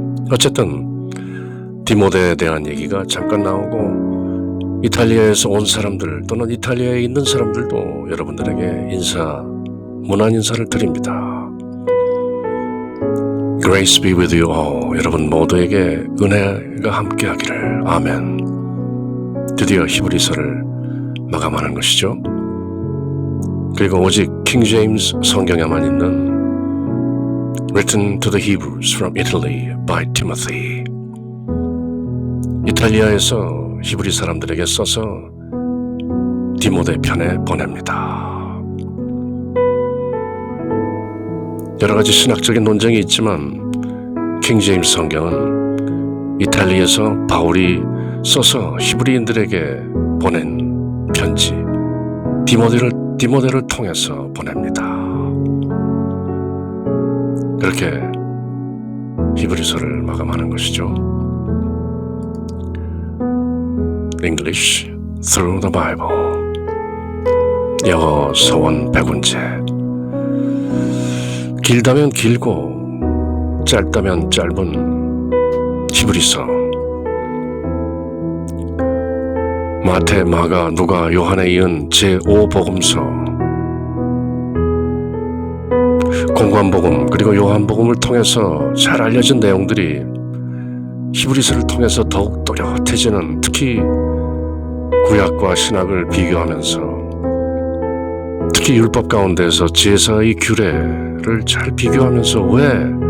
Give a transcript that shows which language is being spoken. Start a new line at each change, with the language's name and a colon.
Korean: 어쨌든 디모데에 대한 얘기가 잠깐 나오고 이탈리아에서 온 사람들 또는 이탈리아에 있는 사람들도 여러분들에게 문안 인사를 드립니다.
English: Grace be with you all.
Korean: 여러분 모두에게 은혜가 함께하기를. 아멘. 드디어 히브리서를 마감하는 것이죠. 그리고 오직 킹 제임스 성경에만 있는
English: Written to the Hebrews from Italy by Timothy.
Korean: 이탈리아에서 히브리 사람들에게 써서 디모데 편에 보냅니다. 여러 가지 신학적인 논쟁이 있지만 킹 제임스 성경은 이탈리아에서 바울이 써서 히브리인들에게 보낸 편지 디모데를 통해서 보냅니다. 그렇게 히브리서를 마감하는 것이죠.
English: English through the Bible.
Korean: 영어 서원 백운재. 길다면 길고 짧다면 짧은 히브리서. 마태, 마가, 누가, 요한에 이은 제5복음서, 공관복음 그리고 요한복음을 통해서 잘 알려진 내용들이 히브리서를 통해서 더욱 또렷해지는, 특히 구약과 신약을 비교하면서 특히 율법 가운데서 제사의 규례를 잘 비교하면서 왜